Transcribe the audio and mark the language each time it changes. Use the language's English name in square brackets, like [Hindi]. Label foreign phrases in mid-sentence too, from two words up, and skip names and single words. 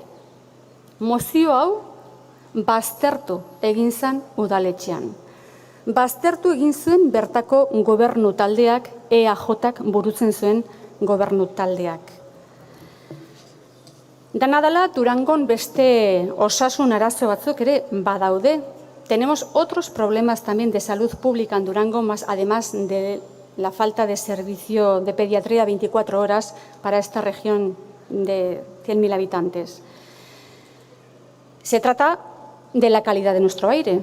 [Basque] Mozio hau baztertu egin zen udaletxean. Baztertu egin zuen bertako gobernu taldeak, EAJak burutzen zuen gobernu taldeak. Dena dela, Durangon beste osasun arazo batzuk ere badaude. [Spanish] Tenemos otros problemas también de salud pública en Durango, además de la falta de servicio de pediatría 24 horas para esta región de 100.000 habitantes. Se trata de la calidad de nuestro aire.